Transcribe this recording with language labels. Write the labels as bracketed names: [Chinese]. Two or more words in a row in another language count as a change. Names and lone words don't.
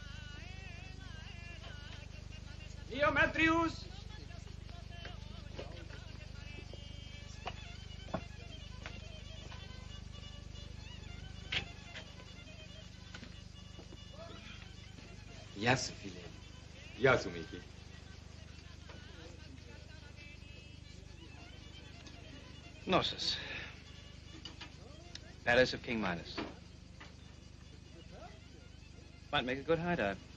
[Greek] Io Metrius. Γεια σου, φίλε. Γεια σου, Μίκη. [English] Gnosis. Palace of King Midas. Might make a good hideout.